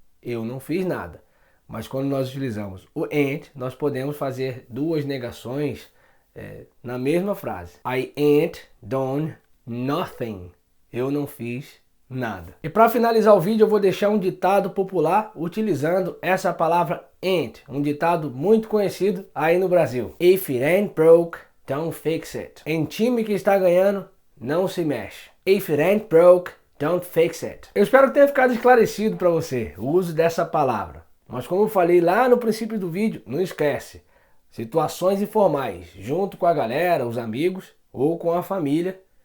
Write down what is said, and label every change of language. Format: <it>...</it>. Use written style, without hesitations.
<pt>Eu não fiz nada. Mas quando nós utilizamos o ain't, nós podemos fazer duas negações na mesma frase.</pt> <en>I ain't done nothing.</en> <pt>Eu não fiz nada. E para finalizar o vídeo, eu vou deixar um ditado popular utilizando essa palavra ain't. Um ditado muito conhecido aí no Brasil.</pt> <en>If it ain't broke, don't fix it.</en> <pt>Em time que está ganhando, não se mexe.</pt> <en>If it ain't broke, don't fix it.</en> <pt>Eu espero que tenha ficado esclarecido para você o uso dessa palavra. Mas como eu falei lá no princípio do vídeo, não esquece. Situações informais, junto com a galera, os amigos ou com a família.</pt>